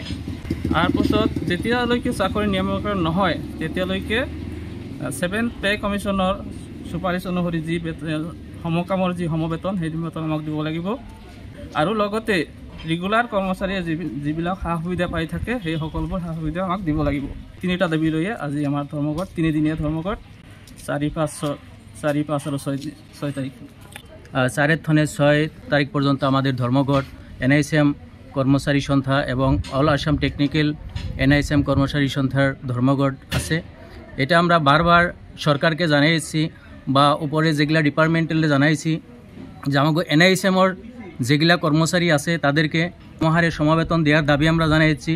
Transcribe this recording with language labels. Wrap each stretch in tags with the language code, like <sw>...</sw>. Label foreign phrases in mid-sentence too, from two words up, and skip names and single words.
<as>তাৰপিছত যেতিয়ালৈকে চাকৰি নিয়মীকৰণ নহয় তেতিয়ালৈকে 7 পে কমিশ্যনৰ চুপাৰিচ অনুসৰি যি সমকামৰ যি সমবেতন সেই বেতন আমাক দিব লাগিব। আৰু লগতে ৰেগুলাৰ কৰ্মচাৰীয়ে যিবিলাক সা সুবিধা পাই থাকে সেই সকলোবোৰ সা সুবিধা আমাক দিব লাগিব। তিনিটা দাবী লৈয়ে আজি আমাৰ ধৰ্মঘট, তিনিদিনীয়া ধৰ্মঘট 4, 5 আৰু 6 তাৰিখ।</as> <bn>4 থেকে 6 তারিখ পর্যন্ত আমাদের ধর্মঘট এনআইসিএম কর্মচারী সন্থা এবং অল আসাম টেকনিক্যাল এনআইসিএম কর্মচারী সন্থার ধর্মঘট আছে। এটা আমরা বারবার সরকারকে জানাইছি বা উপরে যেগুলা ডিপার্টমেন্টালে জানাইছি যে আমাকে এনআইসিএমর যেগুলা কর্মচারী আছে তাদেরকে মহারে সমাবেতন দেওয়ার দাবি আমরা জানাইছি।</bn>